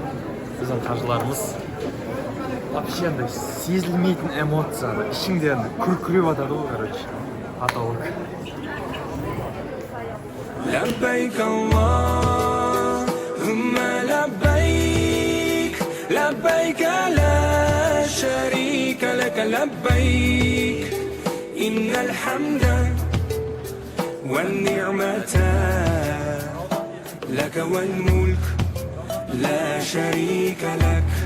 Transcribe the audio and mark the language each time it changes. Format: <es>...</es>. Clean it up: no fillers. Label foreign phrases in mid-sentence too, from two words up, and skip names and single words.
<kk>Біздің қажыларымыз вообще андай сезілмейтін эмоция, ішіңде андай күркіреп атады ғой, короче. Аталық.</kk> <ar>لبيك اللهم لبيك لبيك لا شريك لك لبيك إن الحمد والنعمة لك والملك لا شريك لك</ar>